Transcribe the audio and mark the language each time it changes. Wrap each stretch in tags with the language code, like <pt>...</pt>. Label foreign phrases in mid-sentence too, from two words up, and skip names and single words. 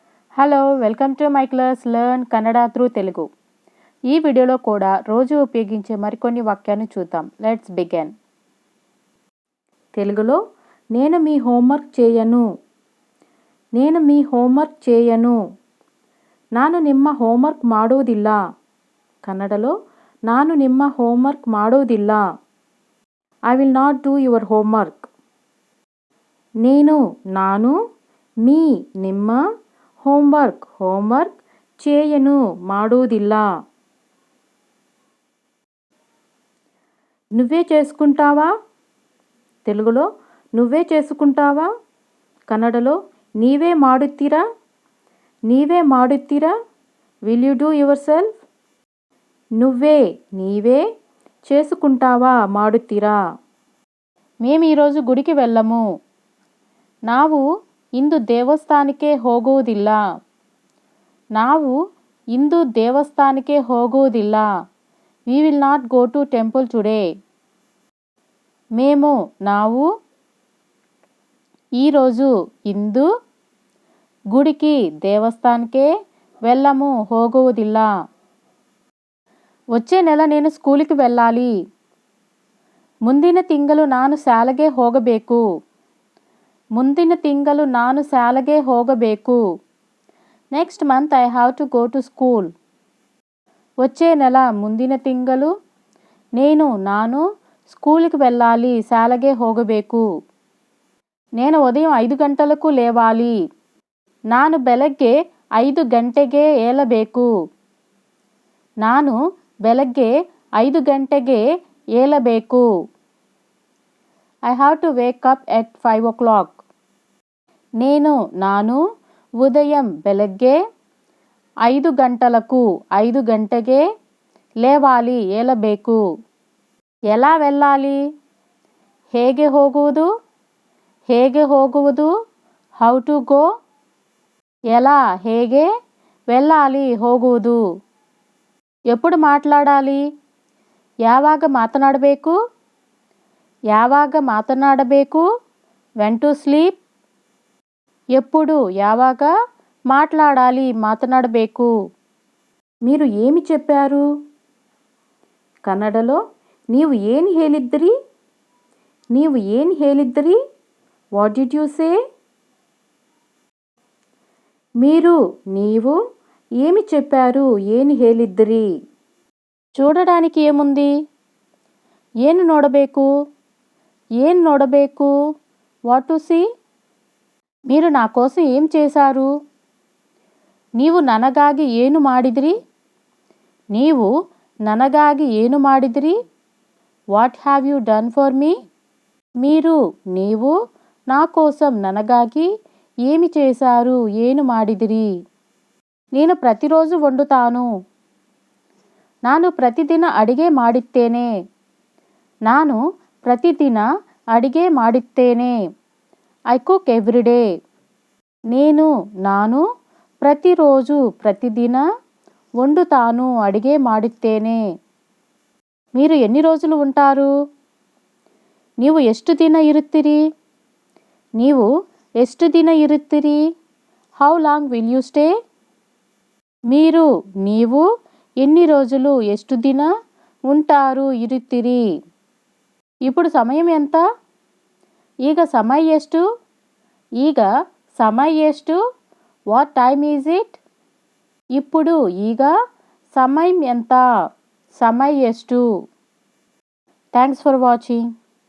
<en>Hello welcome to my class learn Kannada through Telugu.</en> <te>ఈ వీడియోలో కూడా రోజు ఉపయోగించే మరికొన్ని వాక్యాన్ని చూద్దాం.</te> <en>Let's begin.</en> <te>తెలుగులో నేను మీ హోంవర్క్ చేయను. నేను మీ హోంవర్క్ చేయను.</te> <kn>ನಾನು ನಿಮ್ಮ ಹೋಮ್ವರ್ಕ್ ಮಾಡೋದಿಲ್ಲ. ಕನ್ನಡలో ನಾನು ನಿಮ್ಮ ಹೋಮ್ವರ್ಕ್ ಮಾಡೋದಿಲ್ಲ.</kn> <en>I will not do your homework.</en> <kn>ನಾನು మీ ನಿಮ್ಮ ಹೋಮ್ವರ್ಕ್ చేయను ಮಾಡೋದಿಲ್ಲ.</kn> <te>నువ్వే చేసుకుంటావా? తెలుగులో నువ్వే చేసుకుంటావా?</te> <kn>కన్నడలో నీవే ಮಾಡುತ್ತೀರಾ? నీవే ಮಾಡುತ್ತೀರಾ?</kn> <en>Will you do your self?</en> <te>నీవే చేసుకుంటావా ಮಾಡುತ್ತೀರಾ? మేము ఈరోజు గుడికి వెళ్ళము.</te> <kn>ನಾವು ಇಂದು ದೇವಸ್ಥಾನಕ್ಕೆ ಹೋಗುವುದಿಲ್ಲ. ನಾವು ಇಂದು ದೇವಸ್ಥಾನಕ್ಕೆ ಹೋಗುವುದಿಲ್ಲ.</kn> <en>We will not go to temple today.</en> <kn>ನಾವು ఈరోజు ఇందు గుడికి దేవస్థానಕ್ಕೆ వెళ్ళము ಹೋಗುವುದಿಲ್ಲ.</kn> <te>వచ్చే నెల నేను స్కూలుకి వెళ్ళాలి.</te> <kn>ಮುಂದಿನ ತಿಂಗಳು ನಾನು ಶಾಲೆಗೆ ಹೋಗಬೇಕು. ಮುಂದಿನ ತಿಂಗಳು ನಾನು ಶಾಲೆಗೆ ಹೋಗಬೇಕು.</kn> <en>Next month I have to go to school.</en> <te>వచ్చే నెల</te> <kn>ಮುಂದಿನ ತಿಂಗಳು ನಾನು</kn> <te>స్కూల్కి వెళ్ళాలి</te> <kn>ಶಾಲೆಗೆ ಹೋಗಬೇಕು.</kn> <te>నేను ఉదయం 5 గంటలకు లేవాలి.</te> <kn>ನಾನು ಬೆಳಗ್ಗೆ 5 ಗಂಟೆಗೆ ಏಳಬೇಕು. ನಾನು ಬೆಳಗ್ಗೆ 5 ಗಂಟೆಗೆ ಏಳಬೇಕು.</kn> <en>I have to wake up at 5 o'clock.</en> <kn>ನಾನು ఉదయం ಬೆಳಗ್ಗೆ 5 ಗಂಟೆಗೆ లేవాలి ಏಳಬೇಕು.</kn> <te>ఎలా వెళ్ళాలి?</te> <kn>ಹೇಗೆ ಹೋಗುವುದು?</kn> <en>How to go.</en> <te>ఎలా ಹೇಗೆ వెళ్ళాలి ಹೋಗುವುದು. ఎప్పుడు మాట్లాడాలి?</te> <kn>ಯಾವಾಗ ಮಾತನಾಡಬೇಕು?</kn> <en>when to sleep.</en> <te>ఎప్పుడు ಯಾವಾಗ మాట్లాడಬೇಕು. మీరు ఏమి చెప్పారు? కన్నడలో</te> <kn>ನೀವು ಏನು ಹೇಳಿದ್ರಿ?</kn> <en>What did you say?</en> <te>నీవు ఏమి చెప్పారు?</te> <kn>ಏನು ಹೇಳಿದ್ರಿ?</kn> <te>చూడడానికి ఏముంది?</te> <kn>ಏನು ನೋಡಬೇಕು?</kn> <en>What to see.</en> <te>మీరు నా కోసం ఏం చేశారు?</te> <kn>ನೀವು ನನಗಾಗಿ ಏನು ಮಾಡಿದ್ರಿ?</kn> <en>What have you done for me.</en> <te>నీవు నా కోసం ನನಗಾಗಿ ఏమి చేశారు?</te> <kn>ಏನು ಮಾಡಿದಿರಿ?</kn> <te>నేను ప్రతిరోజు వండుతాను.</te> <kn>ನಾನು ಪ್ರತಿದಿನ ಅಡಿಗೆ ಮಾಡುತ್ತೇನೆ.</kn> <en>I cook every day.</en> <kn>ನಾನು ಪ್ರತಿರೋಜು ಪ್ರತಿದಿನ వండుతాను ಅಡಿಗೆ ಮಾಡುತ್ತೇನೆ.</kn> <te>మీరు ఎన్ని రోజులు ఉంటారు?</te> <kn>ನೀವು ಎಷ್ಟು ದಿನ ಇರುತ್ತೀರಿ?</kn> <en>How long will you stay?</en> <te>నీవు ఎన్ని రోజులు</te> <kn>ಎಷ್ಟು ದಿನ</kn> <te>ఉంటారు ఇరుత్తిరి. ఇప్పుడు సమయం ఎంత?</te> <kn>ಈಗ ಸಮಯ ಎಷ್ಟು?</kn> <en>What time is it?</en> <te>ఇప్పుడు ಈಗ సమయం ఎంత?</te> <kn>సమయం ಎಷ್ಟು?</kn> <en>Thanks for watching.</en>